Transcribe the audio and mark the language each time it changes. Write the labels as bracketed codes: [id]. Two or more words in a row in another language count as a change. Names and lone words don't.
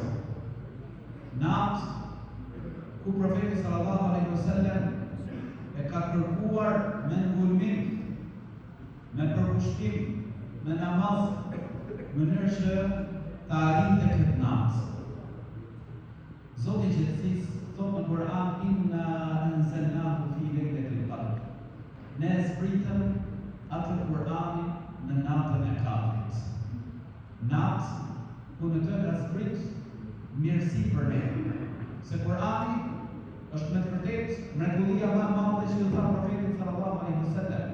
[sq] Natë ku profeti [ar] صلى الله عليه وسلم [sq] e ka kërkuar me ngulmim, me përkushtim, me namaz, mënyrë që ta arrinte këtë natë. Zoti i gjithësisë thot në Kur'an: [ar] "إنا أنزلناه في ليلة القدر." [sq] Ne zbritëm atë Kur'anin në natën e Kadrit. Natë ku në të ka zbrit mirësi për ne. Se Kur'ani është me të vërtetë mrekullia më e madhe që u tha profeti [ar] صلى الله عليه وسلم.